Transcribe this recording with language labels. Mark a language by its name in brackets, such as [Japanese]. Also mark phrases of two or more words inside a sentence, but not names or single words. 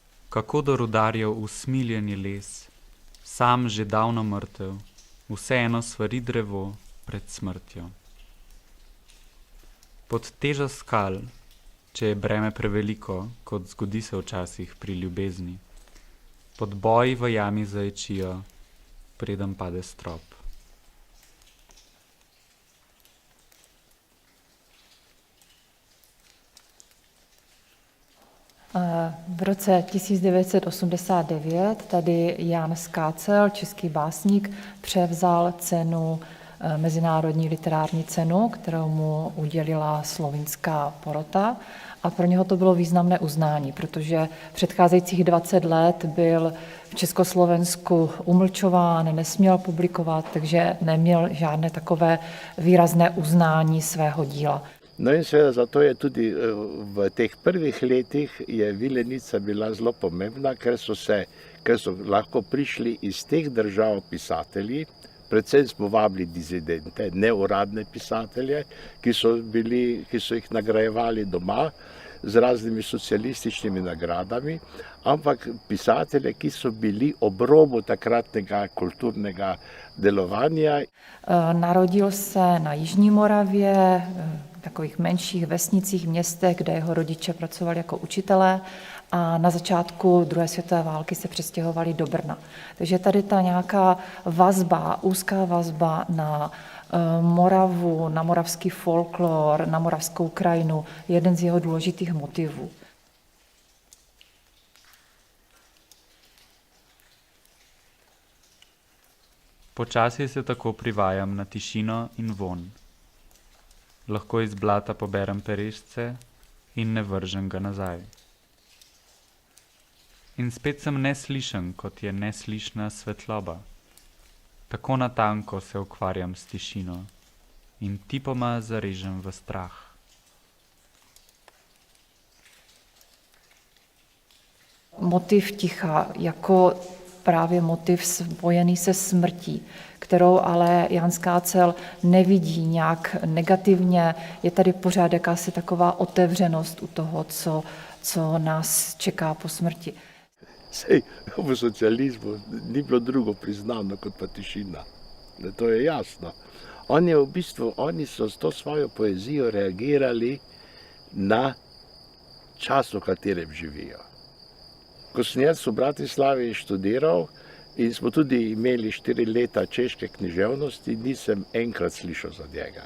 [Slovenian] kako do rudarjev usmiljeni les, sam že davno mrtev, vseeno svari drevo pred smrtjo. Pod težo skal, če je breme preveliko, kot zgodi se včasih pri ljubezni, pod boji v jami zaječijo, preden pade strop. [Czech] V roce 1989 tady Jan Skácel, český básník, převzal cenu, mezinárodní literární cenu, kterou mu udělila slovinská porota. A pro něho to bylo významné uznání, protože předcházejících 20 let byl v Československu umlčován, nesměl publikovat, takže neměl žádné takové výrazné uznání svého díla. [Slovenian] No in seveda zato je tudi v teh prvih letih je Vilenica bila zelo pomembna, ker so lahko prišli iz teh držav pisatelji, predvsem smo vabili dizidente, neuradne pisatelje, ki so jih nagrajevali doma z raznimi socialističnimi nagradami, ampak pisatelje, ki so bili ob robu takratnega kulturnega delovanja. [Czech] Narodil se na Jižní Moravě, v takových menších vesnicích, městech, kde jeho rodiče pracovali jako učitelé a na začátku druhé světové války se přestěhovali do Brna. Takže tady ta nějaká vazba, úzká vazba na Moravu, na moravský folklor, na moravskou krajinu, je jeden z jeho důležitých motivů. [Slovenian] Počasi se tako privajam na tišino in von. Lahko iz blata poberem peresce in ne vržem ga nazaj. In spet sem neslišen, kot je neslišna svetloba. Tako natanko se ukvarjam s tišino in tipoma zarežem v strah. [Czech] Motiv ticha jako právě motiv spojený se smrtí, kterou ale Jan Skácel nevidí nějak negativně. Je tady pořád jakási taková otevřenost u toho, co nás čeká po smrti. [Slovenian] Sej, v socializmu ni bilo drugo priznano kot pa tišina. To je jasno. Oni so s to svojo poezijo reagirali na čas, v katerem živijo. Ko sem jaz v Bratislavi študiral in smo tudi imeli 4 leta češke književnosti, nisem enkrat slišal za njega.